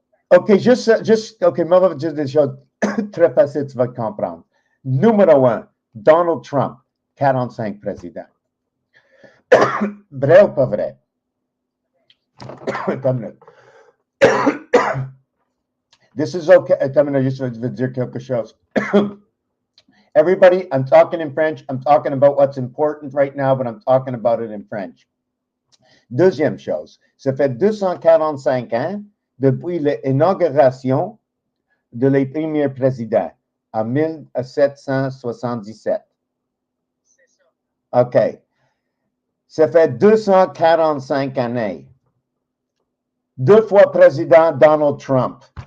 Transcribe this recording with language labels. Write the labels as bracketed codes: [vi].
[fr] OK, moi, je vais dire des choses très faciles, tu vas comprendre. Numéro 1, Donald Trump, 45 présidents. Vrai ou pas vrai? Attends une minute. [en] This is okay. [fr] Attends une minute, juste je veux dire quelque chose. [en] Everybody, I'm talking in French. I'm talking about what's important right now, but I'm talking about it in French. [fr] Deuxième chose, ça fait 245 ans depuis l'inauguration de les premiers présidents en 1777. OK. Ça fait 245 années. Deux fois président Donald Trump.